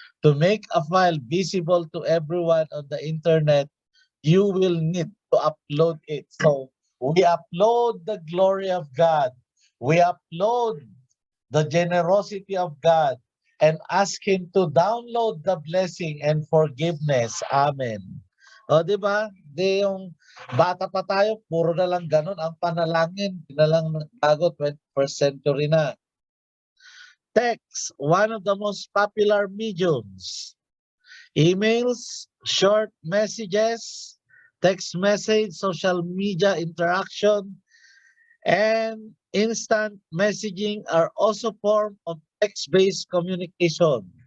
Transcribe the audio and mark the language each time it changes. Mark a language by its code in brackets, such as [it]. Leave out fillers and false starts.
[en] To make a file visible to everyone on the internet, you will need to upload it. So, we upload the glory of God. We upload the generosity of God and ask Him to download the blessing and forgiveness. [tl] Amen. O, di ba? Di yung bata pa tayo, puro na lang ganun ang panalangin. Di na lang nagbago, 21st century na. [en] Text, one of the most popular mediums. Emails, short messages, text message, social media interaction, and instant messaging are also form of text-based communication.